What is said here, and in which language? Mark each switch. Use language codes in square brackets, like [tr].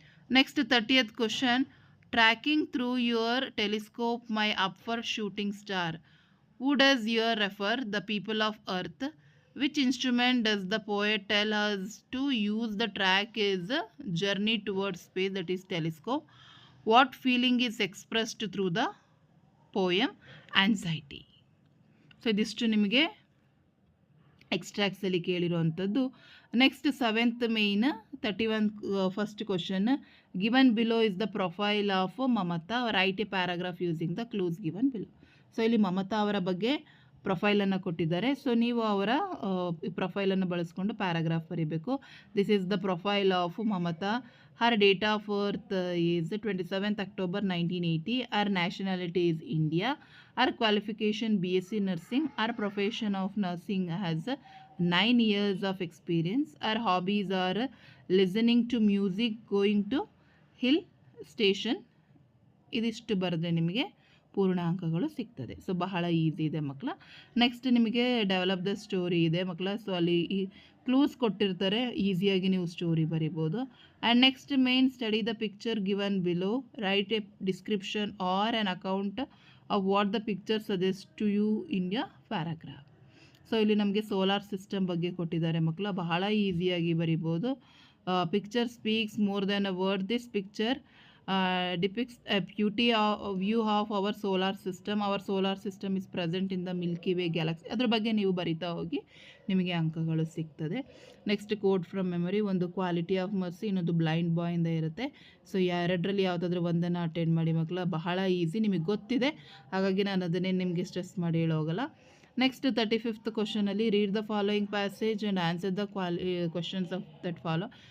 [en] Next, 30th question, tracking through your telescope my upward shooting star. Who does here refer? The people of earth. Which instrument does the poet tell us to use? The track is a journey towards space, that is telescope. What feeling is expressed through the poem? Anxiety. [kn] So ಇದಿಷ್ಟು ನಿಮಗೆ ಎಕ್ಸ್ಟ್ರಾಕ್ಟ್ಸಲ್ಲಿ ಕೇಳಿರುವಂಥದ್ದು. [en] Next 7th main 31 first question, given below is the profile of Mamata, write a paragraph using the clues given below. [kn] So ಇಲ್ಲಿ ಮಮತಾ ಅವರ ಬಗ್ಗೆ ಪ್ರೊಫೈಲನ್ನು ಕೊಟ್ಟಿದ್ದಾರೆ. So ನೀವು ಅವರ ಪ್ರೊಫೈಲನ್ನು ಬಳಸ್ಕೊಂಡು paragraph ಬರೀಬೇಕು. [en] This is the profile of Mamata. Her date of birth is 27th October 1980. Her nationality is India. Her qualification BSc nursing. Her profession of nursing has 9 years of experience. Her hobbies are listening to music, going to hill station. [kn] ಇದಿಷ್ಟು ಬರೆದ್ರೆ ನಿಮಗೆ ಪೂರ್ಣ ಅಂಕಗಳು ಸಿಗ್ತದೆ. So ಬಹಳ easy ಇದೆ ಮಕ್ಕಳ. Next ನಿಮಗೆ ಡೆವಲಪ್ ದ ಸ್ಟೋರಿ ಇದೆ ಮಕ್ಕಳ. ಸೊ ಅಲ್ಲಿ ಈ ಕ್ಲೂಸ್ ಕೊಟ್ಟಿರ್ತಾರೆ, ಈಸಿಯಾಗಿ ನೀವು ಸ್ಟೋರಿ ಬರಿಬೋದು. [en] And next main, study the picture given below, write a description or an account of what the picture suggest to you in a paragraph. [kn] ಸೊ ಇಲ್ಲಿ ನಮಗೆ ಸೋಲಾರ್ ಸಿಸ್ಟಮ್ ಬಗ್ಗೆ ಕೊಟ್ಟಿದ್ದಾರೆ ಮಕ್ಕಳ, ಬಹಳ ಈಸಿಯಾಗಿ ಬರಿಬೋದು. [en] Picture speaks more than a word. This picture depicts a beauty view of our solar system. Our solar system is present in the Milky Way galaxy. [kn] ಅದ್ರ ಬಗ್ಗೆ ನೀವು ಬರಿತಾ ಹೋಗಿ ನಿಮಗೆ ಅಂಕಗಳು ಸಿಗ್ತದೆ. [en] next quote from memory, [kn] ಒಂದು ಕ್ವಾಲಿಟಿ ಆಫ್ ಮರ್ಸಿ, ಇನ್ನೊಂದು ಬ್ಲೈಂಡ್ ಬಾಯಿಂದ ಇರುತ್ತೆ. ಸೊ ಎರಡರಲ್ಲಿ ಯಾವುದಾದ್ರೂ ಒಂದನ್ನು ಅಟೆಂಡ್ ಮಾಡಿ ಮಕ್ಕಳ, ಬಹಳ ಈಸಿ, ನಿಮಗೆ ಗೊತ್ತಿದೆ, ಹಾಗಾಗಿ ನಾನು ಅದನ್ನೇ ನಿಮಗೆ ಸ್ಟ್ರೆಸ್ ಮಾಡಿ ಹೇಳೋಗಲ್ಲ. [en] Next 35th ಕ್ವಶನಲ್ಲಿ, read the following passage and answer the questions of that follow.